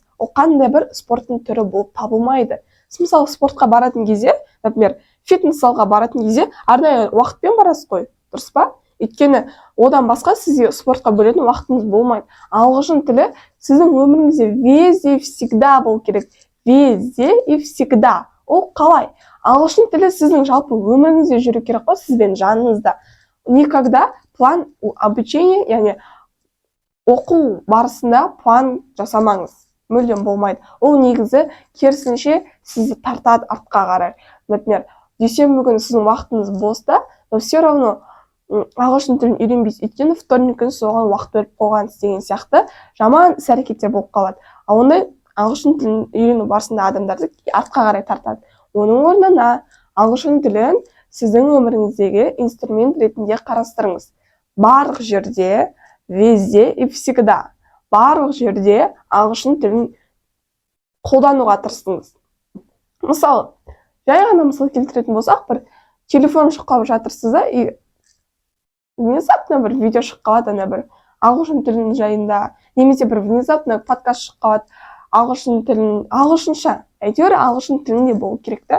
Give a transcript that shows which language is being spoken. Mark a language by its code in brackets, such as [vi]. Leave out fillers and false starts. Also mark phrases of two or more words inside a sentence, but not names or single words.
[kk] Ол қандай бір спорттың түрі болып табылмайды. Сіз мысалы спортқа баратын кезде, например, фитнес-залға баратын кезде арнайы уақытпен барасыз ғой, дұрыс па? Өйткені одан басқа сізге спортқа бөлетін уақытыңыз болмайды. Ағылшын тілі сіздің өміріңізде [ru] везде всегда [kk] болу керек. [ru] Везде и всегда. [kk] Ол қалай? Ағылшын тілі сіздің жалпы өміріңізде жүру керек қой, сізбен жаныңызда. [ru] Никогда план обучения, [kk] яғни оқу барысында план жасамаңыз. Мүлдем болмайды. Ол негізі керісінше сізді тартады артқа қарай. Например, дүйсенбі күні сіздің уақытыңыз боста, [ru] но все равно [kk] ағылшын тілін үйренбейсіз. Өйткені вторник күні соған уақыт бөліп қойғансыз деген сияқты жаман іс-әрекеттер болып қалады. Ал ондай ағылшын тілін үйрену барысында адамдарды артқа қарай тартады. Оның орнына ағылшын тілін сіздің өміріңіздегі инструмент ретінде қарастырыңыз. Барлық жерде, [ru] везде и всегда. [kk] Барлық жерде ағылшын тілін қолдануға тырысыңыз. Мысалы, жай ғана мысал келтіретін болсақ, бір телефон шыққап жатырсыз да, [ru] и внезапно [kk] бір видео шыққалады, бір ағылшын тілін жайында, немесе бір внезапно подкаст шыққалады, ағылшын тілін, ағылшынша, әйтеуір ағылшын тілінде болу керек та.